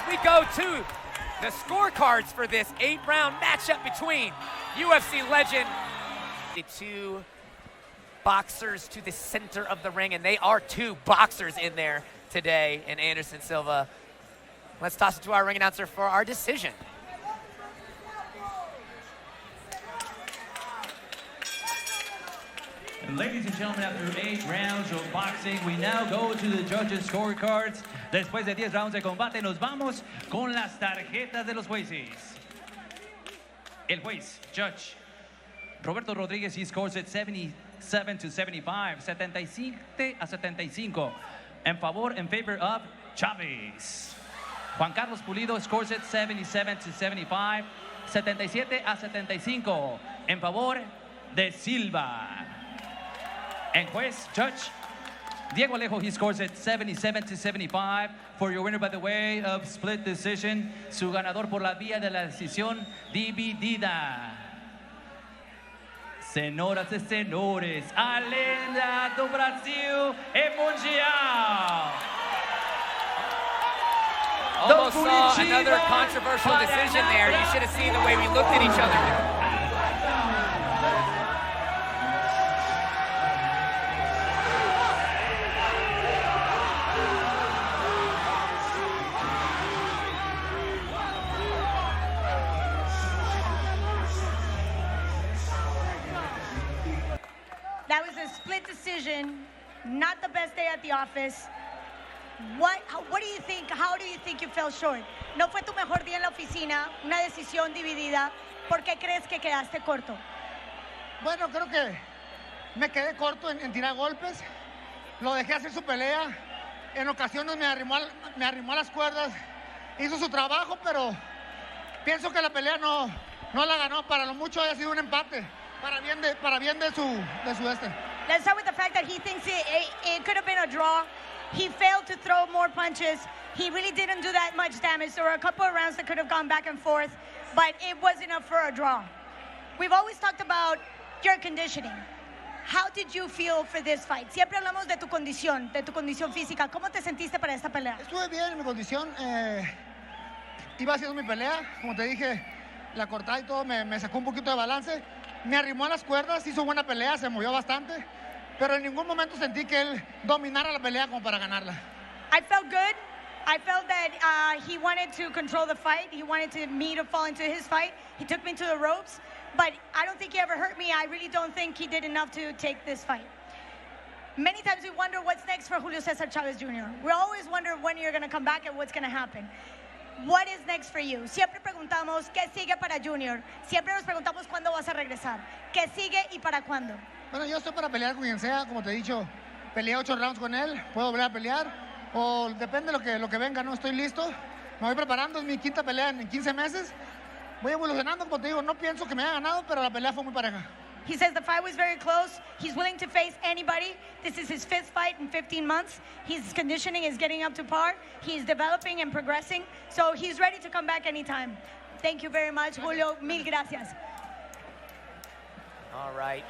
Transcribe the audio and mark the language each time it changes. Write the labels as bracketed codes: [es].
[en] We go to the scorecards for this 8-round matchup between UFC legend, the 2 boxers to the center of the ring, and they are 2 boxers in there today, and Anderson Silva. Let's toss it to our ring announcer for our decision. And ladies and gentlemen, after 8 rounds of boxing, we now go to the judges' scorecards. [es] Después de 10 rounds de combate, nos vamos con las tarjetas de los jueces. El juez, [en] Judge Roberto Rodríguez, he scores at 77 to 75, 77-75, en favor of Chaves. Juan Carlos Pulido scores at 77 to 75, 77-75, [es] en favor de Silva. [en] And juez, Judge Diego Alejo, he scores at 77 to 75 for your winner by the way of split decision. [es] Su ganador por la vía de la decisión dividida. [pt] Senhoras e senhores, a lenda do Brasil e mundial. [en] Almost saw another controversial decision there. You should have seen the way we looked at each other. That was a split decision, not the best day at the office. What do you think? How do you think you fell short? [es] No fue tu mejor día en la oficina, una decisión dividida. ¿Por qué crees que quedaste corto? Bueno, creo que me quedé corto en tirar golpes. Lo dejé hacer su pelea. En ocasiones me arrimó a las cuerdas. Hizo su trabajo, pero pienso que la pelea no la ganó. Para lo mucho haya sido un empate. Para bien de su este. [en] Let's start with the fact that he thinks it could have been a draw. He failed to throw more punches. He really didn't do that much damage. There were a couple of rounds that could have gone back and forth, but it was enough for a draw. We've always talked about your conditioning. How did you feel for this fight? [es] Siempre hablamos de tu condición física. ¿Cómo te sentiste para esta pelea? Estuve bien en mi condición. Iba haciendo mi pelea. Como te dije, la cortada y todo me sacó un poquito de balance. Me arrimó a las cuerdas, hizo buena pelea, se movió bastante. Pero en ningún momento sentí que él dominara la pelea como para ganarla. [en] I felt good. I felt that he wanted to control the fight. He wanted me to fall into his fight. He took me to the ropes. But I don't think he ever hurt me. I really don't think he did enough to take this fight. Many times we wonder what's next for Julio Cesar Chaves Jr. We always wonder when you're going to come back and what's going to happen. what is next for you? [es] Siempre preguntamos, ¿qué sigue para Junior? Siempre nos preguntamos, ¿cuándo vas a regresar? ¿Qué sigue y para cuándo? Bueno, yo estoy para pelear con quien sea, como te he dicho, peleé 8 rounds con él, puedo volver a pelear, o depende de lo que venga, no estoy listo, me voy preparando, es mi quinta pelea en 15 meses, voy evolucionando, como te digo, no pienso que me haya ganado, pero la pelea fue muy pareja. [en] He says the fight was very close. He's willing to face anybody. This is his 5th fight in 15 months. His conditioning is getting up to par. He's developing and progressing. So he's ready to come back anytime. Thank you very much, Julio. [es] Mil gracias. [en] All right.